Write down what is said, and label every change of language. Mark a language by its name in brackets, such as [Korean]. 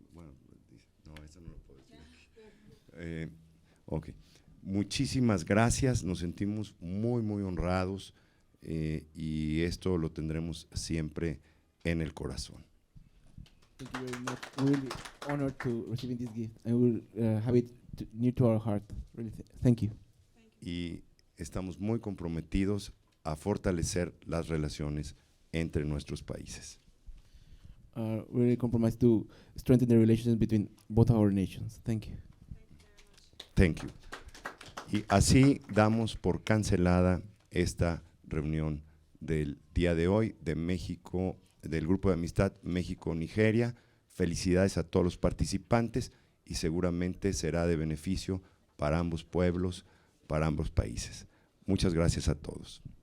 [Spanish] Bueno, no, eso no lo puedo decir. Ok. Muchísimas gracias. Nos sentimos muy, muy honrados y esto lo tendremos siempre en el corazón. [English] Thank you very much. We're really honored to receiving this gift, and we'll have it near to our heart. Really, thank you. [Spanish] Y estamos muy comprometidos a fortalecer las relaciones entre nuestros países. [English] We're really compromised to strengthen the relations between both our nations. Thank you. Thank you. [Spanish] Y así damos por cancelada esta reunión del día de hoy de México, del Grupo de Amistad México-Nigeria. Felicidades a todos los participantes y seguramente será de beneficio para ambos pueblos, para ambos países. Muchas gracias a todos.